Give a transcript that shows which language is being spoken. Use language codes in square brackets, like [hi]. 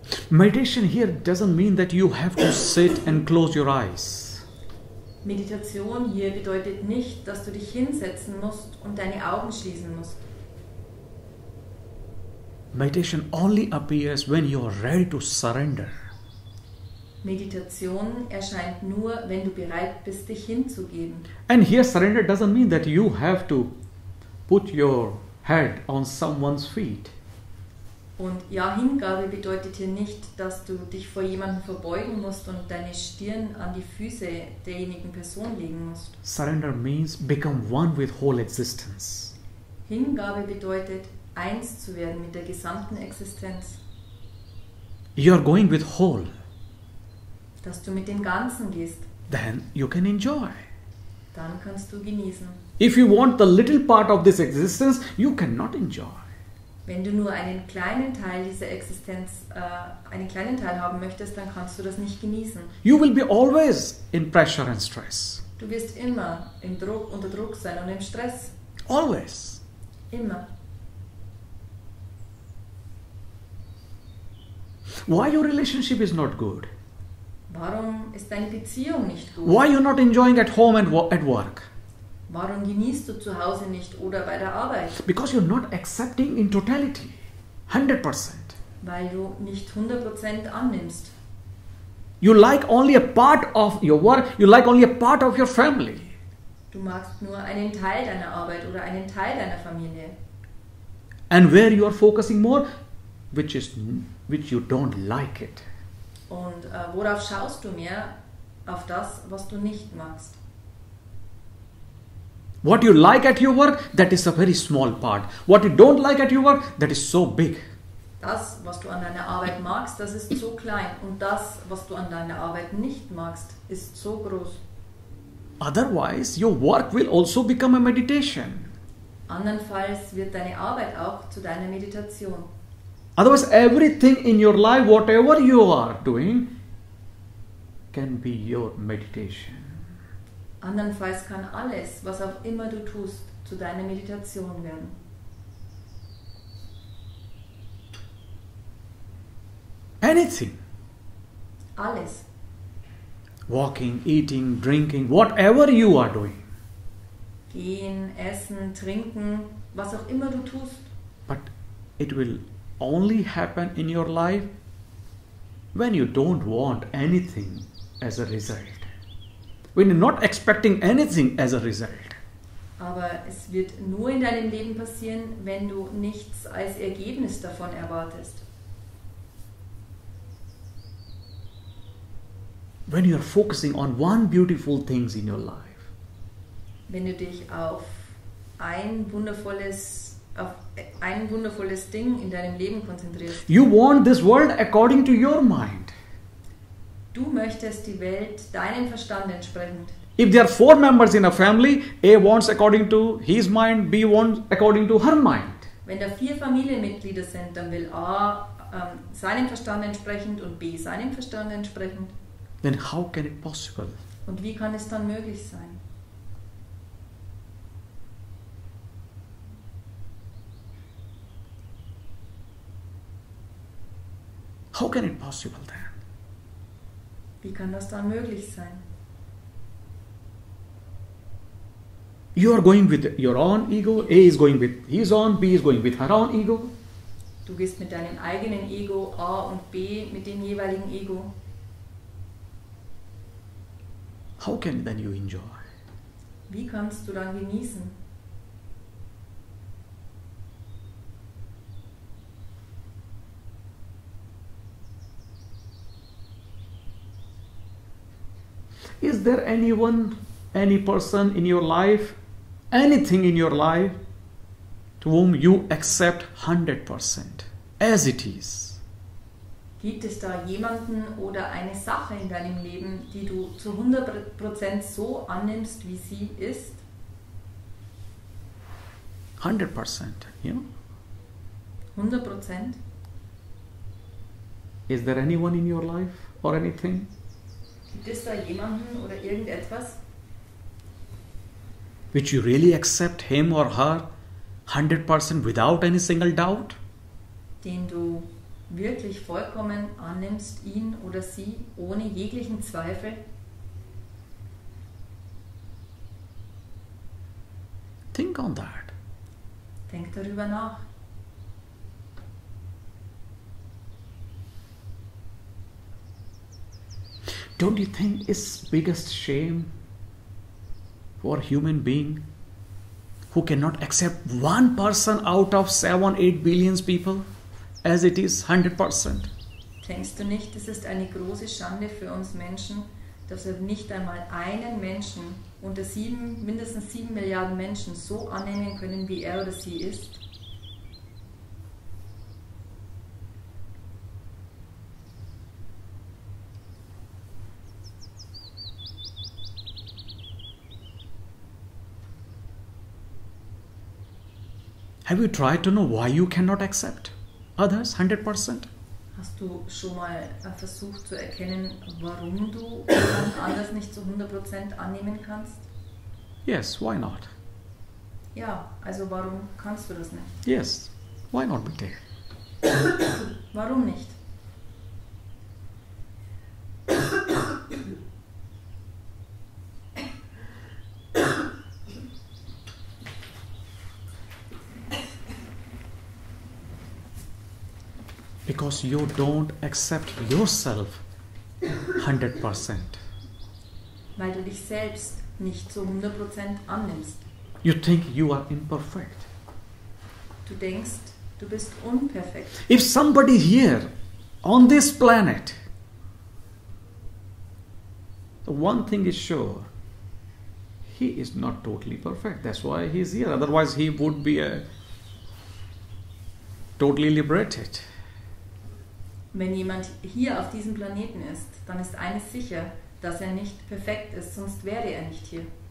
[en] Meditation here doesn't mean that you have to sit and close your eyes. [de] Meditation hier bedeutet nicht, dass du dich hinsetzen musst und deine Augen schließen musst. [en] Meditation only appears when you are ready to surrender. [de] Meditation erscheint nur, wenn du bereit bist, dich hinzugeben. [en] And here surrender doesn't mean that you have to put your head on someone's feet. [de] Und ja, Hingabe bedeutet hier nicht, dass du dich vor jemandem verbeugen musst und deine Stirn an die Füße derjenigen Person legen musst. [en] Surrender means become one with whole existence. [de] Hingabe bedeutet, eins zu werden mit der gesamten Existenz. [en] You are going with whole. [de] Dass du mit dem Ganzen gehst. [en] Then you can enjoy. [de] Dann kannst du genießen. [en] If you want the little part of this existence, you cannot enjoy. [de] Wenn du nur einen kleinen Teil dieser Existenz, einen kleinen Teil haben möchtest, dann kannst du das nicht genießen. [en] You will be always in pressure and stress. [de] Du wirst immer unter Druck sein und im Stress. [en] Always. [de] Immer. [en] Why your relationship is not good? [de] Warum ist deine Beziehung nicht gut? [en] Why you're not enjoying at home and at work? [de] Warum genießt du zu Hause nicht oder bei der Arbeit? [en] Because you're not accepting in totality, 100%. [de] Weil du nicht 100% annimmst. [en] You like only a part of your work, you like only a part of your family. [de] Du magst nur einen Teil deiner Arbeit oder einen Teil deiner Familie. [en] And where you are focusing more, which you don't like it. [de] Und worauf schaust du mehr? Auf das, was du nicht magst. [en] What you like at your work, that is a very small part. What you don't like at your work, that is so big. [de] Das, was du an deiner Arbeit magst, das ist so klein. Und das, was du an deiner Arbeit nicht magst, ist so groß. [en] Otherwise, your work will also become a meditation. [de] Andernfalls wird deine Arbeit auch zu deiner Meditation. [en] Otherwise, everything in your life, whatever you are doing, can be your meditation. [de] Andernfalls kann alles, was auch immer du tust, zu deiner Meditation werden. [en] Anything. [de] Alles. [en] Walking, eating, drinking, whatever you are doing. [de] Gehen, essen, trinken, was auch immer du tust. [en] But it will only happen in your life when you don't want anything as a result. When you're not expecting anything as a result. [de] Aber es wird nur in deinem Leben passieren, wenn du nichts als Ergebnis davon erwartest. [en] When you are focusing on one beautiful thing in your life. [de] Wenn du dich auf ein wundervolles Ding in deinem Leben konzentrierst. [en] You want this world according to your mind. [de] Du möchtest die Welt deinem Verstand entsprechend. [en] If there are 4 members in a family, A wants according to his mind, B wants according to her mind. [de] Wenn da 4 Familienmitglieder sind, dann will A seinem Verstand entsprechend und B seinem Verstand entsprechend. [en] Then how can it possible? [de] Und wie kann es dann möglich sein? [en] How can it possible then? [de] Wie kann das dann möglich sein? [en] You are going with your own ego, A is going with his own, B is going with her own ego. [de] Du gehst mit deinem eigenen Ego, A und B mit dem jeweiligen Ego. [en] How can then you enjoy? [de] Wie kannst du dann genießen? [en] Is there anyone, any person in your life, anything in your life to whom you accept 100% as it is? [de] Gibt es da jemanden oder eine Sache in deinem Leben, die du zu 100% so annimmst, wie sie ist? [en] 100%, you know? [de] 100%? [en] Is there anyone in your life or anything [de] Gibt es da jemanden oder irgendetwas, [en] which you really accept him or her 100% without any single doubt? [de] den du wirklich vollkommen annimmst, ihn oder sie, ohne jeglichen Zweifel? [en] Think on that. [de] Denk darüber nach. [en] Don't you think it's biggest shame for a human being who cannot accept one person out of 7-8 billion people as it is 100%? [de] Denkst du nicht, es ist eine große Schande für uns Menschen, dass wir nicht einmal einen Menschen unter mindestens 7 Milliarden Menschen so annehmen können, wie er oder sie ist? [en] Have you tried to know why you cannot accept others 100%? [de] Hast du schon mal versucht zu erkennen, warum du jemand anders nicht zu 100% annehmen kannst? [en] Yes, why not? [de] Ja, also warum kannst du das nicht? [en] Yes, why not, [de] bitte? Warum nicht? [en] Because you don't accept yourself 100%. [de] Weil du dich selbst nicht zu 100% annimmst. [en] You think you are imperfect. [de] Du denkst, du bist unperfekt. [en] If somebody here on this planet, the one thing is sure, he is not totally perfect. That's why he is here. Otherwise he would be totally liberated. [de] Wenn jemand hier auf diesem Planeten ist, dann ist eines sicher, dass er nicht perfekt ist, sonst wäre er nicht hier.